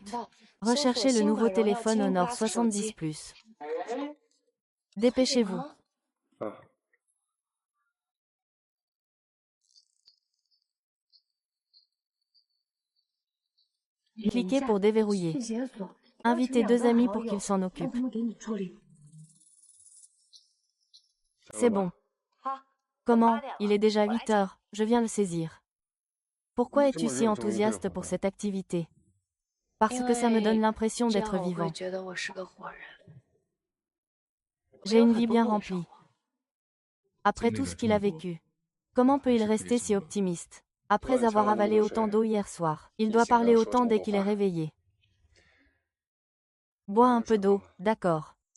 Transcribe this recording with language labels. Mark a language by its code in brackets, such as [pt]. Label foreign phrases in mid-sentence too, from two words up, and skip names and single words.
[fr] Recherchez le nouveau téléphone Honor 70 Plus. Dépêchez-vous. Cliquez pour déverrouiller. [zh] 去解锁。 [fr] Invitez 2 amis pour qu'ils s'en [zh] 让 [fr] occupent. [zh] 他们给你处理。 [fr] C'est bon. Comment? Il est déjà 8 heures, je viens le saisir. Pourquoi es-tu si enthousiaste pour cette activité? Parce que ça me donne l'impression [zh] 这样 [fr] d'être [zh] 我会 [fr] vivant. [zh] 觉得我是个活人。 [fr] J'ai une vie bien remplie. Après tout ce qu'il a vécu. Comment peut-il rester si optimiste? Après avoir avalé autant d'eau hier soir, il doit parler autant dès qu'il est réveillé. Bois un peu d'eau, d'accord.